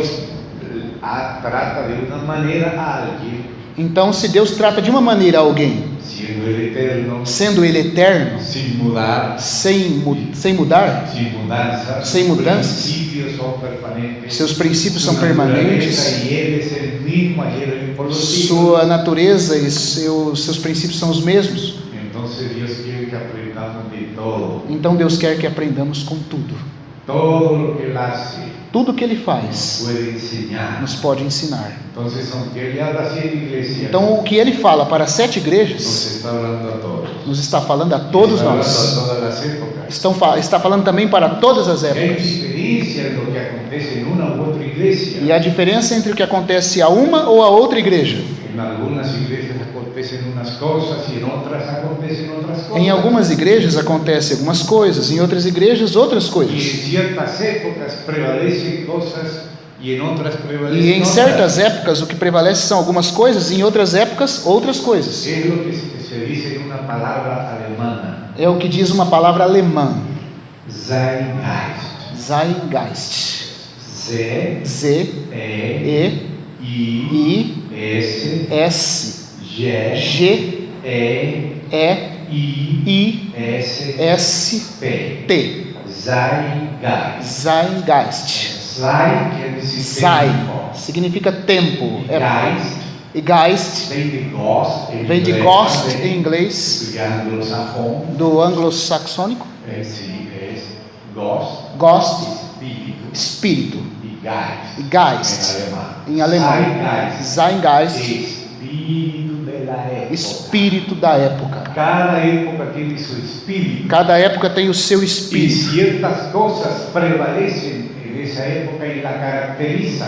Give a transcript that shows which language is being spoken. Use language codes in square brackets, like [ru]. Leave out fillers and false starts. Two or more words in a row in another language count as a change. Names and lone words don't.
[pt] Então, se Deus trata de uma maneira alguém, sendo Ele eterno, sem mudar, sem mudanças, seus princípios são permanentes, sua natureza e seus princípios são os mesmos. Então Deus quer que aprendamos com tudo. [es] todo lo que él hace [pt] Tudo que ele faz [es] puede enseñar. [pt] nos pode ensinar. [es] Entonces, aunque él habla a 7 iglesias, [pt] Então, o que ele fala para 7 nos igrejas, [es] está hablando a todos. [pt] nos está falando a todos [es] Está hablando [pt] nós. [es] a todas las épocas. [pt] Está falando também para todas as [es] Hay [pt] épocas. [es] diferencia en lo que acontece en una u otra iglesia. [pt] E a diferença entre o que acontece a uma ou a outra igreja. [es] En algunas iglesias acontecen unas cosas y en otras acontecen otras cosas. [pt] Em algumas igrejas acontecem algumas coisas, em outras igrejas outras [es] Y [pt] coisas. [es] en ciertas épocas prevalecen cosas y en otras prevalecen [pt] E em [es] otras. [pt] certas épocas o que prevalece são algumas coisas, e em outras épocas outras coisas. [es] Es lo que se dice en una palabra alemana, [pt] É o que diz uma palavra alemã, Zeitgeist. Zeitgeist. Z, Z-E-I-S-G-E. E, S, G, E, I, S, T. Zeitgeist. Zeitgeist. Zeit quer dizer Zeit tempo. significa tempo. Geist E Geist vem de Ghost, vem de Ghost em inglês, do anglosajón. do anglo-saxônico. [es] Sí, es Ghost, Ghost, [pt] espírito, espírito. e Geist, E Geist em em alemão. Zeitgeist, Zeitgeist, espírito da época. espírito da época. Cada época tem seu espírito. Cada época tem o seu E espírito. ciertas coisas prevalecem nessa época e la caracterizam.